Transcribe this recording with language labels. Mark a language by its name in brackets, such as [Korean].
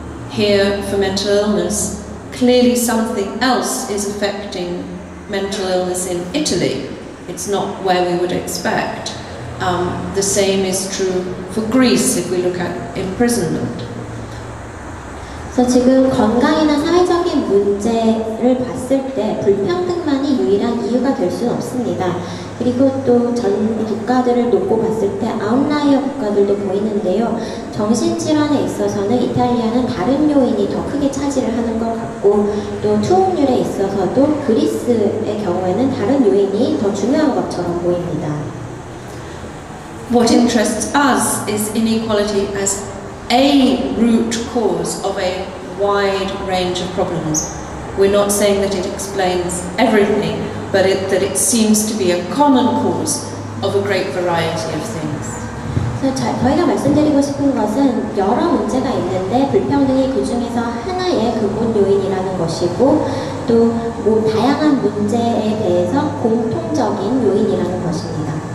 [English] Here for mental illness, clearly something else is affecting mental illness in Italy. It's not where we would expect. The same is true for Greece if we look at imprisonment. [Korean] 그래서 지금 건강이나 사회적인 문제를 봤을 때 불평등만이 유일한 이유가 될 수는 없습니다. 그리고 또 전 국가들을 놓고 봤을 때 아웃라이어 국가들도 보이는데요. 정신질환에 있어서는 이탈리아는 다른 요인이 더 크게 차지를 하는 것 같고 또 투혼율에 있어서도 그리스의 경우에는 다른 요인이 더 중요한 것처럼 보입니다. [English] What interests us is inequality as a root cause of a wide range of problems. We're not saying that it explains everything, but that it seems to be a common cause of a great variety of things. [Korean] 그래서 저희가 말씀드리고 싶은 것은 여러 문제가 있는데 불평등이 그 중에서 하나의 근본 요인이라는 것이고 또 다양한 문제에 대해서 공통적인 요인이라는 것입니다.